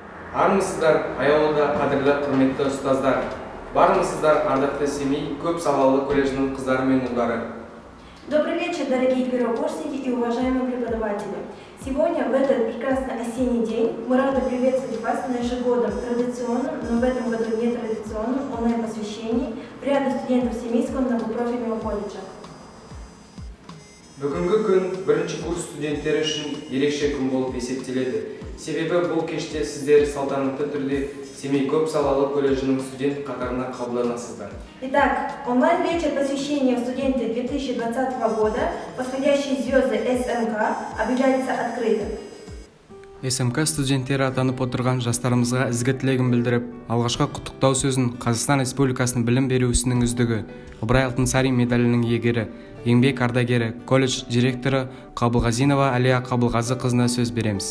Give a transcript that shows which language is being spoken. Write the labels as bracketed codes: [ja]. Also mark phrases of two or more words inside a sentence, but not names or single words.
[kk] Армысыздар, аялыда қадірлі құрметті ұстаздар. Бармысыздар, ардақты Семей көп салалы колледжінің қыздары мен ұлдары. [ru] Добрый вечер, дорогие первокурсники и уважаемые преподаватели. Сегодня, в этот прекрасный осенний день, мы рады приветствовать вас на ежегодном традиционном, но в этом году нетрадиционном онлайн-посвящении в ряду студентов Семейского многопрофильного колледжа. [kk] Бүгінгі күн бірінші курс студенттері үшін ерекше күн болып есептеледі. Себебі бұл кеште сіздер салтанатты түрде Семей көп салалы колледжінің студент қатарына қабылданасыздар. [ru] Итак, онлайн-вечер посвящения в студенты 2020 года, восходящие звезды СМК, объявляется открытым. [kk] СМК студенттері атанып отырған жастарымызға ізгі тілегін білдіріп, алғашқы құттықтау сөзін Қазақстан Республикасының білім беру ісінің үздігі, Ыбырай Алтынсарин медалінің иегері, еңбек ардагері, колледж директоры Қабылғазинова Әлия Қабылғазықызына сөз береміз.